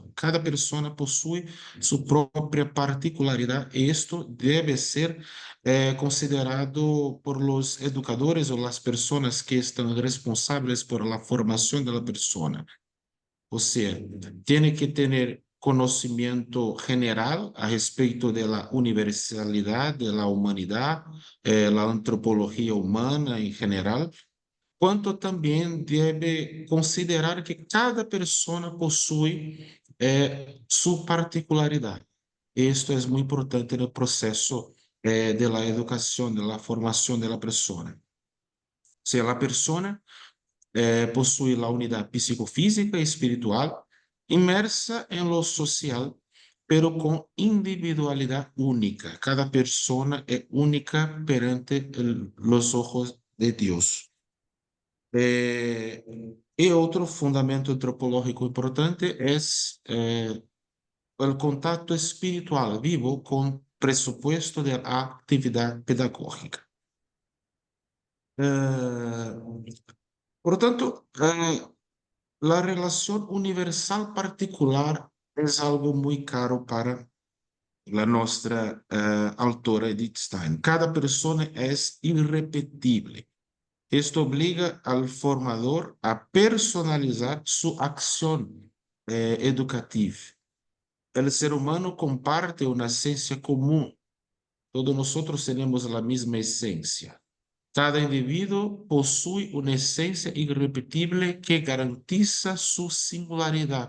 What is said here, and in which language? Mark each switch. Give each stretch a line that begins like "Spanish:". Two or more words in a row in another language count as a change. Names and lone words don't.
Spanish: Cada persona posee su propia particularidad y esto debe ser considerado por los educadores o las personas que están responsables por la formación de la persona. O sea, tiene que tener conocimiento general a respecto de la universalidad de la humanidad, la antropología humana en general,
Portuguese: quanto também deve considerar que cada pessoa possui sua particularidade. Isto é muito importante no processo de la educação, de la formação
Spanish: de la persona.
Portuguese: Se a pessoa possui a unidade psicofísica e espiritual imersa em lo social, pero com individualidade única. Cada pessoa é única perante os olhos de Deus. E outro fundamento antropológico importante é o contato espiritual vivo com pressuposto da atividade pedagógica. Portanto, a relação universal particular é algo muito caro para a nossa autora Edith Stein. Cada pessoa é irrepetível.
Spanish: Esto obliga al formador a personalizar su acción educativa. El ser humano comparte una esencia común. Todos nosotros tenemos la misma esencia. Cada individuo posee una esencia irrepetible que garantiza su singularidad.